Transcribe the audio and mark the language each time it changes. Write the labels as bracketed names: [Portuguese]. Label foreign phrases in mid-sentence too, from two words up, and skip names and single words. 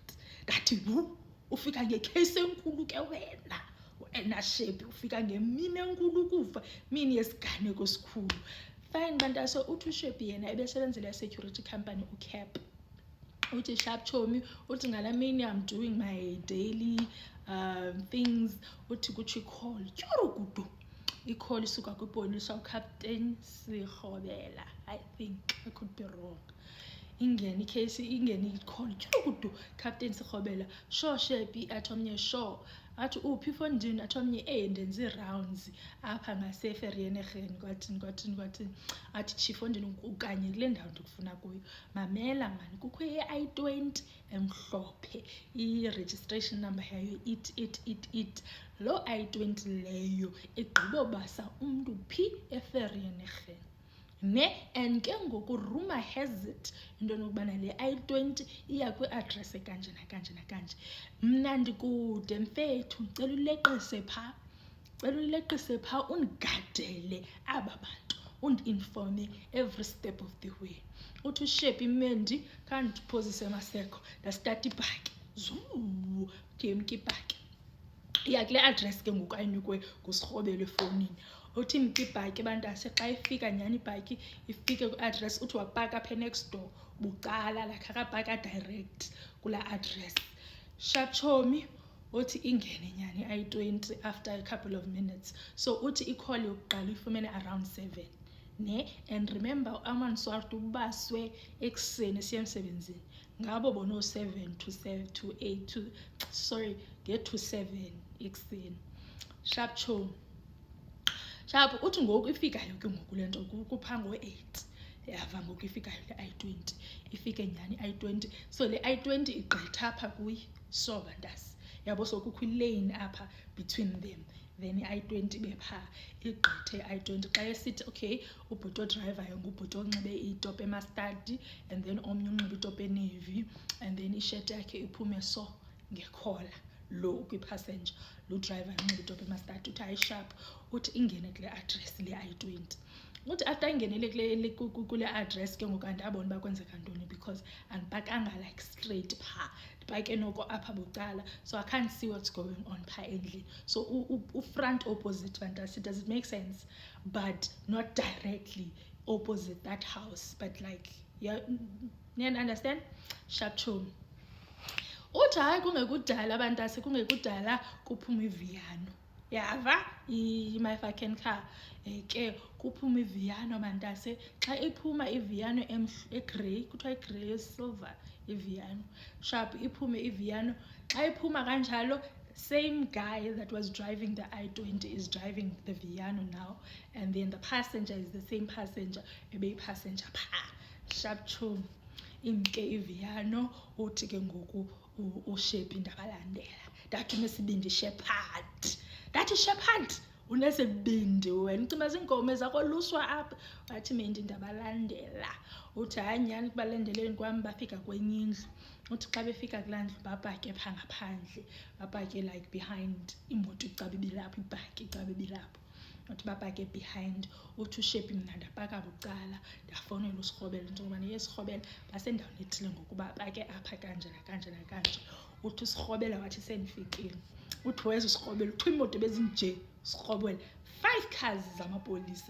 [Xhosa] Ndathi ufika ngecase enkulu ke wena Shephi ufika ngemini enkulu kufa mini yesiganeko esikhulu. Fine bantase uthi uShephi yena ebesebenzela security company uCap uthi sharp chomi uthi ngalaa mini [English] I'm doing my daily [Xhosa] things uthi kutsho icall tyurukudu icall isuka kwipolisa uCaptain Sirhobela [English] I think I could be wrong [Xhosa] ingene icase ingene icall tyurukudu Captain Sirhobela sure Shephi athi omnye sure athi uphi ifondini athi omnye ndenze ii-rounds apha ngaseVereeniging kwathini athi chief ondini ukanye kule ndawo ndikufuna kuyo. Mamela mani kukho i-I-20 emhlophe i-registration number yayo it loo I-20 leyo igqibobasa umntu phi eVereeniging and ke ngoku [English] rumor has it [Xhosa] into nokubana le I-20 iya kwi-address ekanje nakanje. Mna ndikude mfethu ndicela uleqise phaa undigadele aba bantu undi-informe [English] every step of the way. [Xhosa] Uthi uShephi Mendi khandiphozise emaseko ndastata ibhaki ndiyemka ibhaki iya kule address ke ngoku ayinikwe nguSirhobelo efowunini. Uthi mka ibhaki bantase xa ifika nyhani ibhaki ifike kwi-address uthi wapaka apha [English] next door [Xhosa] bucala lakhe akapaka direct kulaa address. Shatshomi uthi ingene nyhani i-I-20 [English] after a couple of minutes. [Xhosa] So uthi icall yokuqala ifumene around 7 ne. And remember amanswart ubaswe ekuseni siya emsebenzini ngabo bono [English] 7 to 8 to sorry get to 7 [Xhosa] ekuseni. Sharp cho sharp uthi ngoku ifikayo ke ngoku lento kuphango 8 yava ngoku ifikayo le I-20 ifike nyani I-20. So le I-20 igqitha apha kuyi so bantasi yabo, so kukho ilane apha [English] between them, then [Xhosa] i-I-20 bepha igqithe i-I-20 xa esithi okay ubhuti odrivayo ngubhuti onxibe itopi emastadi [English] and then [Xhosa] omnye unxibe itopi enavy [English] and then [Xhosa] isheti yakhe iphume so ngekhola, lo kwipassenger lo driver unxibe itopi emastadi. Uthi hayi sharp uthi ingene kule address le I-20. Uthi after ingenele kule address ke ngoku andabona uba kwenzeka ntoni because andipakanga [English] like straight [Xhosa] pha, ndipake noko apha bucala, [English] so I can't see what's going on [Xhosa] pha endlini. [English] So front opposite bantasi, does it make sense? But not directly opposite that house, but like yeah, you understand? [Xhosa] Sharp tune. Uthi hayi kungekudala bantasi, kungekudala kuphuma iViano. Yava [English] my fucking car [Xhosa] ke kuphuma iViano bantase. Xa iphuma iViano egrey, kuthiwa igrey silver iViano. Sharp iphume iViano. Xa iphuma kanjalo, [English] same guy that was driving the I-20 is driving the Viano now, and then the passenger is the same passenger [Xhosa] ebeyipassenger pha. Sharp tune imke iViano. Uthi ke ngoku ushepi ndabalandela ndathi unesibindi shepherd, ndathi shepherd unesibindi wena ucima zinkomo zakho luswa apha. Wathi mendi ndabalandela. Uthi hayi nyani kubalandeleni kwam bafika kwenye indlu. Uthi xa befika kulaa ndlu babhake phaa ngaphandle, babhake [English] like behind [Xhosa] imoto icaba ibilapho, ibhaki icaba ibilapho. Uthi babhake behind. Uthi ushepi mna ndapaka bucala ndafowunela uSirhobela into yobana yeSirhobela basendaweni ethile ngokuba bake apha kanje nakanje nakanje. Uthi uSirhobela wathi sendifikile. Uthi weza uSirhobela uthi imoto bezinje uSirhobela 5 cars zamapolisa.